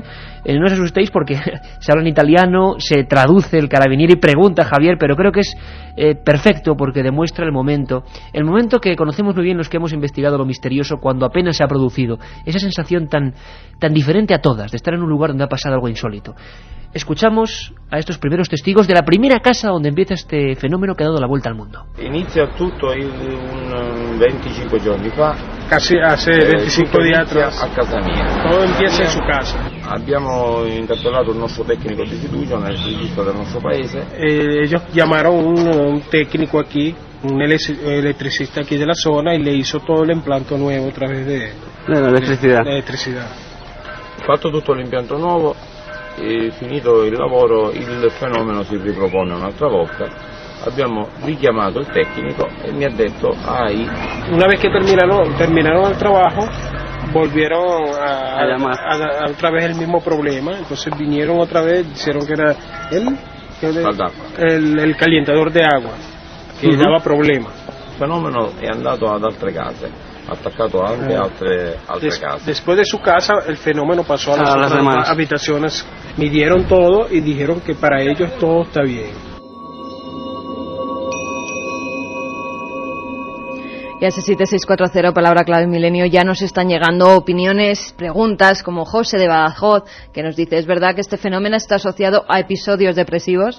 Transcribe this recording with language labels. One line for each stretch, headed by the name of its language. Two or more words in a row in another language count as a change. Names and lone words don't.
Spanish: No os asustéis porque se habla en italiano, se traduce el carabinieri, pregunta Javier, pero creo que es perfecto porque demuestra el momento que conocemos muy bien los que hemos investigado lo misterioso cuando apenas se ha producido, esa sensación tan diferente a todas de estar en un lugar donde ha pasado algo insólito. Escuchamos a estos primeros testigos de la primera casa donde empieza este fenómeno que ha dado la vuelta al mundo.
Italian: Inizia tutto un 25 giorni fa.
Spanish: Casi hace 25 días atrás.
Italian: A casa mia.
Spanish: Todo empieza en su casa.
Italian: Abbiamo interpellato il nostro tecnico di fiducia, un elettricista del nostro paese.
Spanish: Ellos llamaron un técnico aquí, un electricista aquí de la zona, y le hizo todo el implante nuevo a través de la electricidad.
Italian: Fatto tutto l'impianto nuovo. E finito il lavoro il fenomeno si ripropone un'altra volta. Abbiamo richiamato il tecnico e mi ha detto
Spanish: una vez que terminaron el trabajo volvieron a otra vez el mismo problema, entonces vinieron otra vez, dijeron que era el calentador de agua que daba problema.
Italian: Il fenomeno è andato ad altre case, attaccato anche altre case.
Spanish: Después de su casa el fenómeno pasó a las demás habitaciones, midieron todo y dijeron que para ellos todo está bien. Y a ese 7640, palabra clave milenio, ya nos están llegando opiniones, preguntas, como José de Badajoz, que nos dice: ¿es verdad que este fenómeno está asociado a episodios depresivos?